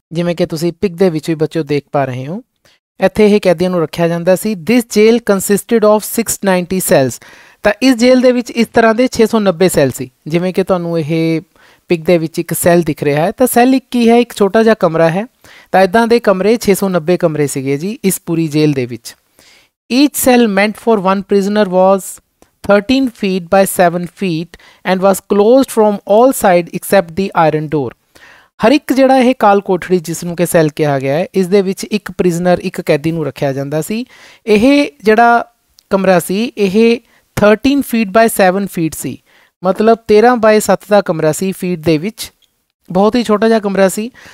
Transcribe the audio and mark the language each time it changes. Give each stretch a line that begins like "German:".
Punjabi: ਜਿਵੇਂ ਕਿ ਤੁਸੀਂ ਪਿਕ ਦੇ ਵਿੱਚ ਵੀ ਬੱਚਿਓ ਦੇਖ ਪਾ ਰਹੇ ਹੋ, ਇੱਥੇ ਇਹ ਕੈਦੀਆਂ ਨੂੰ ਰੱਖਿਆ ਜਾਂਦਾ ਸੀ।
English: This jail consisted of 690 cells.
Punjabi: ਤਾਂ ਇਸ ਜੇਲ੍ਹ ਦੇ ਵਿੱਚ ਇਸ ਤਰ੍ਹਾਂ ਦੇ 690 ਸੈੱਲ ਸੀ। ਜਿਵੇਂ ਕਿ ਤੁਹਾਨੂੰ ਇਹ ਪਿਕ ਦੇ ਵਿੱਚ ਇੱਕ ਸੈੱਲ ਦਿਖ ਰਿਹਾ ਹੈ, ਤਾਂ ਸੈੱਲ ਇੱਕ ਕੀ ਹੈ? ਇੱਕ ਛੋਟਾ ਜਿਹਾ ਕਮਰਾ ਹੈ। ਤਾਂ ਇੱਦਾਂ ਦੇ ਕਮਰੇ 690 ਕਮਰੇ ਸੀਗੇ ਜੀ ਇਸ ਪੂਰੀ ਜੇਲ੍ਹ ਦੇ ਵਿੱਚ।
English: Each cell meant for one prisoner was 13 feet by 7 feet and was closed from all sides except the iron door।
Punjabi: ਹਰ ਇੱਕ ਜਿਹੜਾ ਇਹ ਕਾਲ ਕੋਠੜੀ ਜਿਸ ਨੂੰ ਕਿ ਸੈੱਲ ਕਿਹਾ ਗਿਆ ਹੈ, ਇਸ ਦੇ ਵਿੱਚ ਇੱਕ ਪ੍ਰਿਜ਼ਨਰ, ਇੱਕ ਕੈਦੀ ਨੂੰ ਰੱਖਿਆ ਜਾਂਦਾ ਸੀ। ਇਹ ਜਿਹੜਾ ਕਮਰਾ ਸੀ ਇਹ
English: 13 feet by 7 feet
Punjabi: ਸੀ, ਮਤਲਬ 13 ਬਾਏ 7 ਦਾ ਕਮਰਾ ਸੀ ਫੀਟ ਦੇ ਵਿੱਚ, ਬਹੁਤ ਹੀ ਛੋਟਾ ਜਿਹਾ ਕਮਰਾ ਸੀ।